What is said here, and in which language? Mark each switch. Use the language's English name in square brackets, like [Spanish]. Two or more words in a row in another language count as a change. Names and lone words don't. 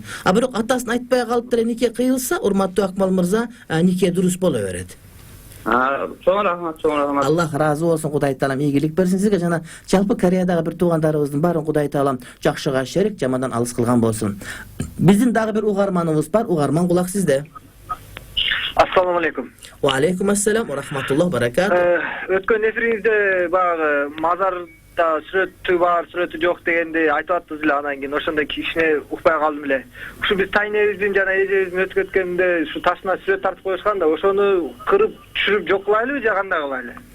[Kyrgyz] Бирок атасын айтпай калып деле нике кыйылса, урматтуу Акмал мырза, нике дурус боло берет. Чоң рахмат. Аллах разы болсун, Кудай таалам ийгилик берсин сизге. Жана жалпы Кореядагы бир туугандарыбыздын баарын Кудай таалам жакшыга шерик, жамандан алыс кылган болсун. Биздин дагы бир угарманыбыз бар. Угарман, кулак сизде. [Arabic] السلام عليكم. وعليكم السلام ورحمة الله بركاته. [Kyrgyz] Өткөн эфириңизде баягы мазарда сүрөтү бар, сүрөтү жок дегенди айтып аттыңыз эле, анан кийин ошондо кичине укпай калдым эле. Ушу биз тайнебиздин жана эжебиздин өтүп кеткенде ушу ташына сүрөт тартып коюшкан да, ошону кырып түшүрүп жок кылайлыбы же кандай кылайлы?